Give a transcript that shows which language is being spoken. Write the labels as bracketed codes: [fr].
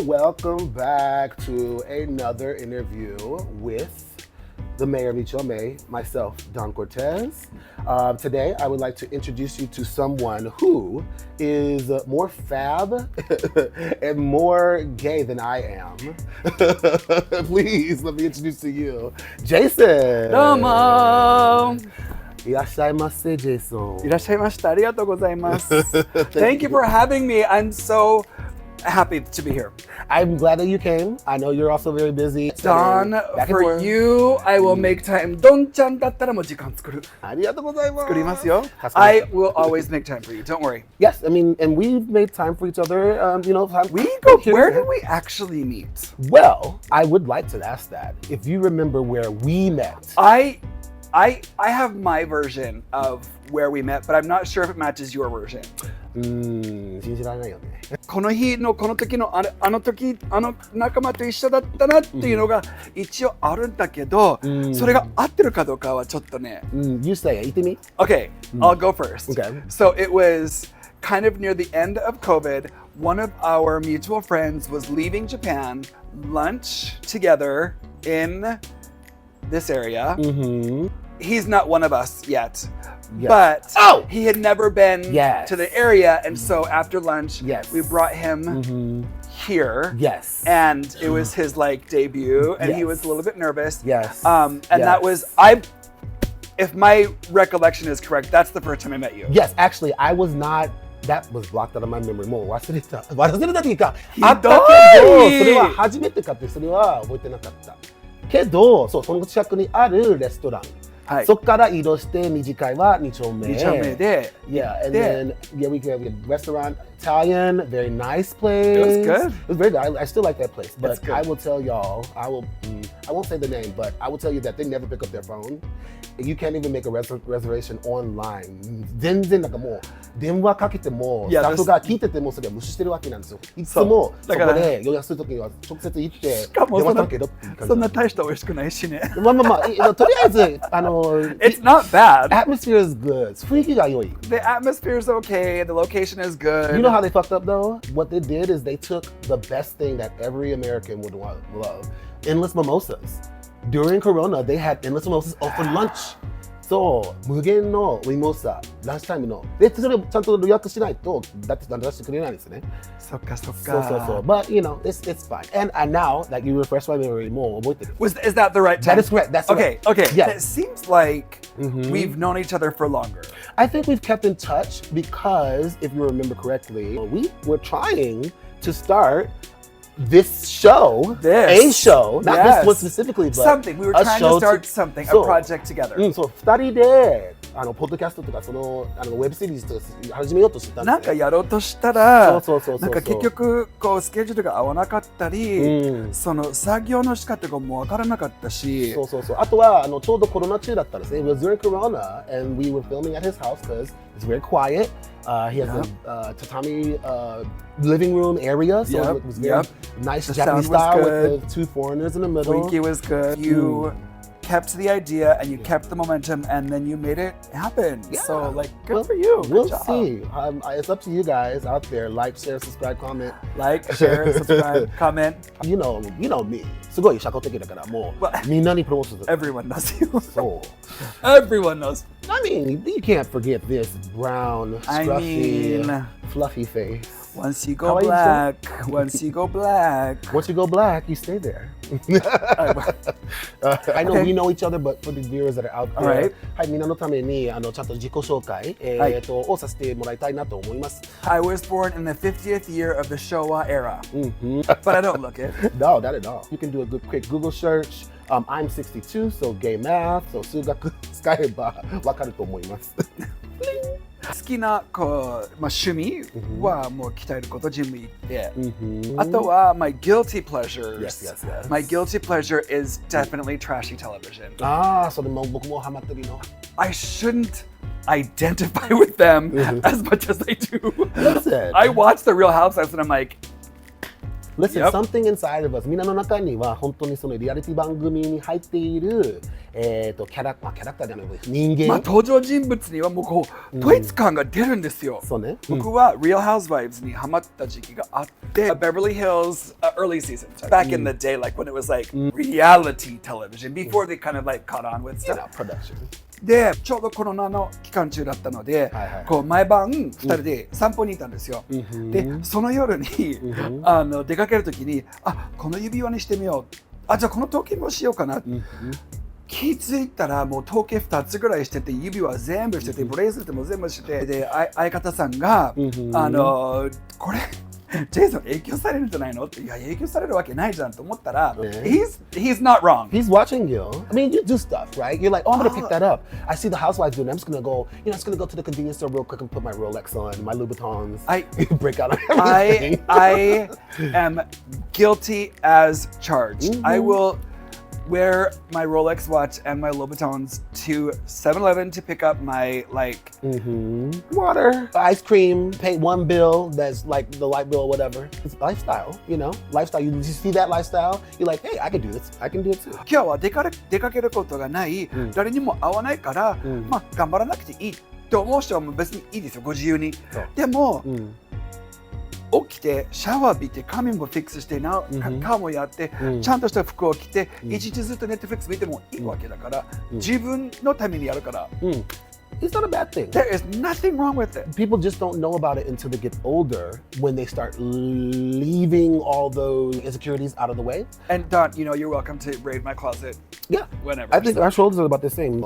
[en] Welcome back to another interview with the mayor of Chome, myself, Don Cortez. Today, I would like to introduce you to someone who is more fab and more gay than I am. Please, let me introduce to you, Jason. [ja] どうもいらっしゃいませ、Jason. いらっしゃいました。ありがとうございます。 [en] Thank you for having me. I'm so happy to be here. I'm glad that you came. I know you're also very busy. Don, for you, I will make time. [ja] どんちゃんだったらもう時間作る。ありがとうございます。作りますよ。 [en] I will always make time for you. Don't worry. Yes, I mean, and we've made time for each other. Where did we actually meet? Well, I would like to ask that. If you remember where we met. I have my version of where we met, but I'm not sure if it matches your version. [ja] 信じられないよね。この日のこの時のあの時あの仲間と一緒だったなっていうのが一応あるんだけど、それが合ってるかどうかはちょっとね。 [en] You say it. [ja] 言ってみ。 [en] Okay, I'll go first. Okay. So it was kind of near the end of COVID. One of our mutual friends was leaving Japan, lunch together in this area. He's not one of us yet. Yes. But he had never been Yes. to the area, and so after lunch, Yes. we brought him here. Yes. And it was his like debut, and he Yes. was a little bit nervous. Yes. And Yes. that was if my recollection is correct, that's the first time I met you. Yes, actually, I was not. That was blocked out of my memory. [ja] もう忘れたっていうか、ひどいあったけど、それは初めてかってそれは覚えてなかった。けど、そう、その近くにあるレストラン。はい。そこから移動して二次会は2丁目。 2丁目で。 [en] Yeah, and then we have a restaurant, Italian, very nice place. It was good. It was very good. I still like that place. But That's good. I will tell y'all, I won't say the name, but I will tell you that they never pick up their phone. You can't even make a reservation online. [ja] 全然なんかもう電話かけてもスタッフが聞いててもそれは無視してるわけなんですよ。いつもそこで予約するときには直接行って電話かけろっていう感じ。そんな大した美味しくないしね。まあとりあえず [en] It's not bad. Atmosphere is good. [ja] 雰囲気が良い。 [en] The atmosphere is okay. The location is good. You know how they fucked up though? What they did is they took the best thing that every American would love, endless mimosas. During Corona, they had endless mimosas for lunch. [ja] そう、無限のミモサ、ランチタイムの。で、それをちゃんと予約しないと、だって出してくれないんですね。そっかそっか。そう。 [en] But, you know, it's fine. And now, like you refresh my memory [ja] もう覚えてる。 [en] Is that the right time? That is correct. That's okay. correct. Okay. Yes. It seems like we've known each other for longer. I think we've kept in touch because, if you remember correctly, we were trying to start this show, a show, not this one specifically, but something. We were trying to start something, a project together. [ja] そう、2人でポッドキャストとかそのウェブシリーズとか始めようとしてたんですよ。なんかやろうとしたら、そうなんか結局こうスケジュールが合わなかったり、その作業の仕方がもうわからなかったし、そう。あとはちょうどコロナ中だったんですね。 [en] It was during Corona, and we were filming at his house because it's very quiet. He has a tatami living room area, so it was very nice Japanese style with the two foreigners in the middle. Winky was good. You kept the idea and you kept the momentum, and then you made it happen. Yeah. So, like, good for you. We'll see. It's up to you guys out there. Like, share, subscribe, comment. Like, share, subscribe, comment. You know me. [ja] すごい社交的だからもうみんなにプロモーションする。 [en] Everyone knows you. [ja] そう。 [en] Everyone knows. I mean, you can't forget this brown, scruffy, fluffy face. Once you go black, once you go black. Once you go black, you stay there. I know we know each other, but for the viewers that are out there, [ja] はい、みんなのためにちゃんと自己紹介をさせてもらいたいなと思います。 [en] I was born in the 50th year of the Showa era, but I don't look it. No, not at all. You can do a good quick Google search. I'm 62, so gay math, so [ja] 数学使えばわかると思います。好きな趣味はもう鍛えることジム行って、あとは [en] my guilty pleasures. My guilty pleasure is definitely trashy television. [ja] それも僕もハマってるの。 [en] I shouldn't identify with them as much as I do. Listen. I watch the Real Housewives and I'm like, Listen, Yep. something inside of us. [ja] みんなの中には本当にそのリアリティ番組に入っている、キャラクターじゃない人間。登場人物にはもうこう統一感が出るんですよ。そうね。僕は Real Housewives にハマった時期があって、 [en] Beverly Hills early season, back in the day, like when it was like reality television, before they kind of like caught on with stuff. Production. [ja] で、ちょうどコロナの期間中だったので、こう毎晩2人で散歩に行ったんですよ。で、その夜に出かけるときに、この指輪にしてみよう。じゃあこの時計もしようかな。気づいたらもう時計2つぐらいしてて、指輪全部してて、ブレイスレットも全部してて、で、相方さんが、これ、ジェイソン影響されるんじゃないのって、いや、影響されるわけないじゃんと思ったら、 [en] he's not wrong. He's watching you. I mean, you do stuff, right? You're like, oh, I'm going to pick that up. I see the housewives doing it. I'm just going to go, just going to go to the convenience store real quick and put my Rolex on, my Louboutins. Break out on everything. I am guilty as charged. I will wear my Rolex watch and my Louboutins to 7-Eleven to pick up my water, ice cream, pay one bill that's like the light bill or whatever. It's lifestyle, lifestyle. You see that lifestyle, you're like, hey, I can do this. I can do it too. [ja] 今日は出かけることがない、誰にも会わないから、頑張らなくていいって思う人は別にいいですよ、ご自由に。でも、起きてシャワー浴びて髪もフィックスして顔もやって、ちゃんとした服を着て、一日ずっとネットフリックス見てもいいわけだから、自分のためにやるから。 [en] It's not a bad thing. There is nothing wrong with it. People just don't know about it until they get older, when they start leaving all those insecurities out of the way. And Don, you're welcome to raid my closet. Yeah. Whenever. I think our shoulders are about the same.